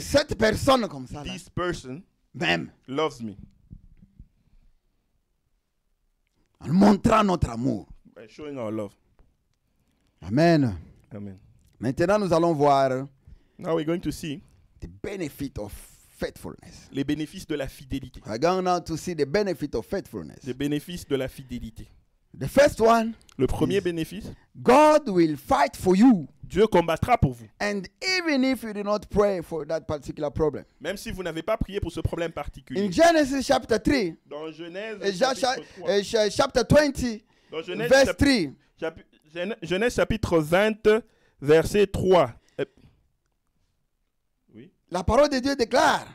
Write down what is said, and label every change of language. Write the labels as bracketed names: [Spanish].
[French] cette personne comme ça, là, [English] this person [French] même, [English] loves me. [French] en montrant notre amour. [English] By showing our love. [French] Amen. [English] Amen. [French] Maintenant, nous allons voir [English] Now we're going to see the benefit of faithfulness. [French] les bénéfices de la fidélité. [English] We're going now to see the benefit of faithfulness. [French] Les bénéfices de la fidélité. [English] The first one, [French] Le premier bénéfice, [English] God will fight for you. [French] Dieu combattra pour vous. [English] And even if you do not pray for that particular problem. [French] Même si vous n'avez pas prié pour ce problème particulier. [English] In Genesis chapter 3, [French] Dans Genèse, [English] chapter 20, [French] dans Genèse, [English] verse 3, [French] Genèse chapitre 20, verset 3. Oui. la parole de Dieu déclare